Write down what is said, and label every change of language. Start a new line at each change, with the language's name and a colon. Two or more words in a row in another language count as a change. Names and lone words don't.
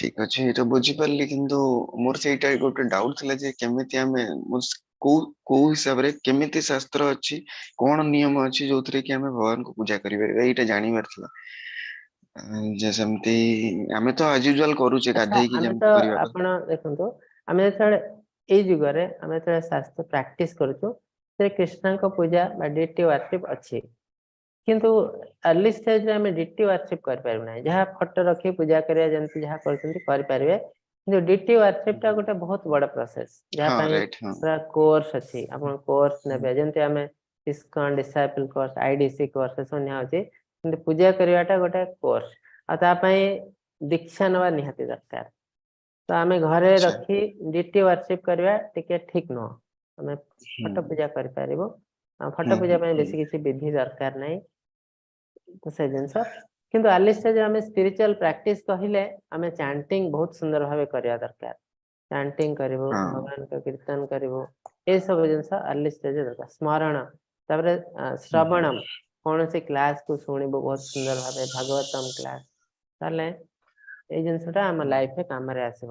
Odia: ଠିକ ଅଛି, ଏଇଟା ବୁଝିପାରିଲି, କିନ୍ତୁ ମୋର ସେଇଟା ଗୋଟେ ଡାଉଟ ଥିଲା ଯେ କେମିତି ଆମେ କୋଉ କୋଉ ହିସାବରେ କେମିତି ଶାସ୍ତ୍ର ଅଛି, କଣ ନିୟମ ଅଛି ଯୋଉଥିରେ କି ଆମେ ଭଗବାନଙ୍କୁ ପୂଜା କରିପାରିବା, ଏଇଟା ଜାଣିବାର ଥିଲା। ଯେ ସେମିତି ଆମେ ତ ଆଜ ୟୁଜୁଆଲ କରୁଛେ, ଆଚ୍ଛା ଗାଧେଇକି ଆମେ ତ ଯେମିତି କରିବା କଥା। ଆପଣ ଦେଖନ୍ତୁ, ଆମେ ଯେତେବେଳେ ଏଇ ଯୁଗରେ ଆମେ ଯେତେବେଳେ ଶାସ୍ତ୍ର ପ୍ରାକ୍ଟିସ କରୁଛୁ, ସେ କୃଷ୍ଣଙ୍କ ପୂଜା ବା
English: deity worship
Odia: ଅଛି, କିନ୍ତୁ
English: early stage
Odia: ରେ ଆମେ
English: deity worship
Odia: କରିପାରିବୁ ନାହିଁ। ଯାହା ଫଟୋ ରଖି ପୂଜା କରିବା ଯେମିତି ଯାହା କରୁଛନ୍ତି କରିପାରିବେ, କିନ୍ତୁ
English: deity worship
Odia: ଟା ଗୋଟେ ବହୁତ ବଡ ପ୍ରୋସେସ, ଯାହା ହଁ ପାଇଁ ରାଇଟ୍। ହଁ ପୁରା କୋର୍ସ ଅଛି। ଆପଣ କୋର୍ସ ନେବେ, ଯେମିତି ଆମେ ଇସ୍କନ
English: disciple course,
Odia: ଆଇଡିସି କୋର୍ସ ଏସବୁ ନିଆହଉଛି, କିନ୍ତୁ ପୂଜା କରିବାଟା ଗୋଟେ କୋର୍ସ, ଆଉ ତା ପାଇଁ ଦୀକ୍ଷା ନେବା ନିହାତି ଦରକାର। ତ ଆମେ ଘରେ ଆଚ୍ଛା। ରଖି
English: deity worship
Odia: କରିବା ଟିକେ ଠିକ ନୁହଁ। ଆମେ ଫଟୋ ପୂଜା କରିପାରିବୁ, ଆଉ ଫଟୋ ପୂଜା ପାଇଁ ବେଶୀ କିଛି ବିଧି ଦରକାର ନାହିଁ। ତ ସେ ଜିନିଷ, କିନ୍ତୁ
English: early stage
Odia: ଆମେ
English: spiritual practice
Odia: କହିଲେ ଆମେ ଚାଣ୍ଟିଂ ବହୁତ ସୁନ୍ଦର ଭାବେ କରିବା ଦରକାର। ଚାଣ୍ଟିଂ କରିବୁ, ହଁ ଭଗବାନଙ୍କ କୀର୍ତ୍ତନ କରିବୁ, ଏସବୁ ଜିନିଷ
English: early stage
Odia: ଦରକାର। ସ୍ମରଣ, ତାପରେ ଶ୍ରବଣମ, କୌଣସି କ୍ଲାସ କୁ ଶୁଣିବୁ ବହୁତ ସୁନ୍ଦର ଭାବେ, ଭାଗବତମ କ୍ଲାସ, ତାହେଲେ ଏଇ ଜିନିଷଟା ଆମ ଲାଇଫରେ କାମରେ ଆସିବ।